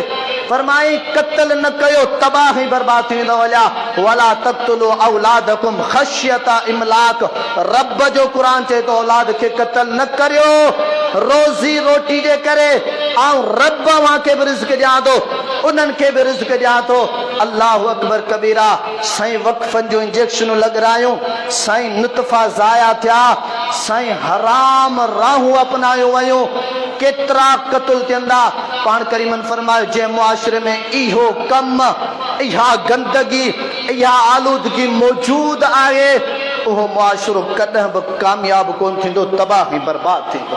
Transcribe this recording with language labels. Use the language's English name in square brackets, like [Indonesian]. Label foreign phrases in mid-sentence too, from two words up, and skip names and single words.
[Sindhi] फरमाई क़त्ल न कयो तबाही बर्बाद थी वेंदो। [Arabic] ولا تقتلوا أولادكم خشية إملاق. [Sindhi] रब जो क़ुरान चए थो औलाद खे क़त्ल न करियो रोज़ी रोटी जे करे, ऐं रब खे बि रिज़्क़ ॾियां थो, उन्हनि खे बि रिज़्क़ ॾियां थो। [Arabic] الله أكبر كبيرا. [Sindhi] साईं वक़फ़नि जूं इंजेक्शनूं लॻरायूं, साईं नुतफ़ा ज़ाया थिया, साईं हराम राहूं अपनायो वयूं। केतिरा क़त्ल थियनि था। पाण करीमन फरमायो जंहिं मुआशरे में इहो कम, इहा गंदगी, इहा आलूदगी मौजूद आहे उहो मुआशरो कॾहिं बि कामयाब कोन थींदो, तबाही बर्बाद थींदो।